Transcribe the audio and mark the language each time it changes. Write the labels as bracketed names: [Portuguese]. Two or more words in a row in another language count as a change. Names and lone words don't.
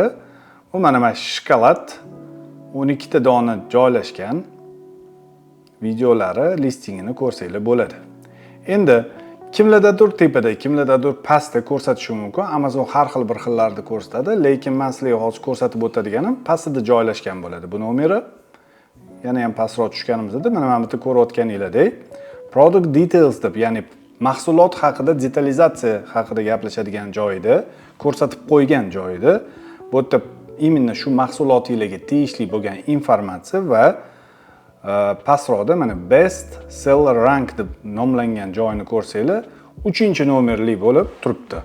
[Uzbek] Bu mana shokolad 12 ta dona joylashgan videolari listingini ko'rsanglar bo'ladi. Endi kimlardadir tepada, kimlardadir pastda ko'rsatishi mumkin. Amazon har xil bir xillarda ko'rsatadi, lekin men sizlarga hozir ko'rsatib o'tadiganim pastda joylashgan bo'ladi. Bu nomeri yana ham pastroq tushganimizda mana bu yerda ko'rayotganingizdek [English] product details [Uzbek] deb, ya'ni mahsulot haqida detalizatsiya haqida gaplashadigan joyida ko'rsatib qo'ygan joyida bu yerda именно shu mahsulotingizga tegishli bo'lgan informatsiya va pastroqda mana [English] Best Seller Rank [Uzbek] deb nomlangan joyini ko'rsanglar, 3-nomerli bo'lib turibdi.